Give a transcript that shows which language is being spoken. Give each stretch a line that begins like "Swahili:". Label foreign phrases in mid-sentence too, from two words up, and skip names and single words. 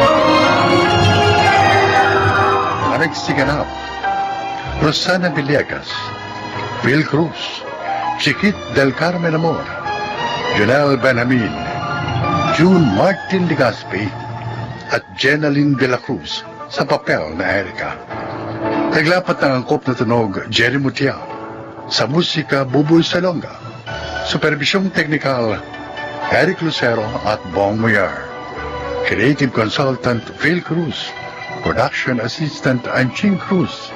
Filipino: Alex Siganap, Rosana Villegas, Phil Cruz, Chiquit del Carmen Amor, Jonel Benjamin, June Martin Legaspi, at Jenaline de la Cruz sa papel na Erica. Naglapat ng angkop na tunog Jerry Mutia, sa musika Buboy Salonga, supervisyong teknikal Eric Lucero at Bong Muyar,
English: creative consultant
Filipino: Phil Cruz,
English: production assistant
Filipino: Anching Cruz.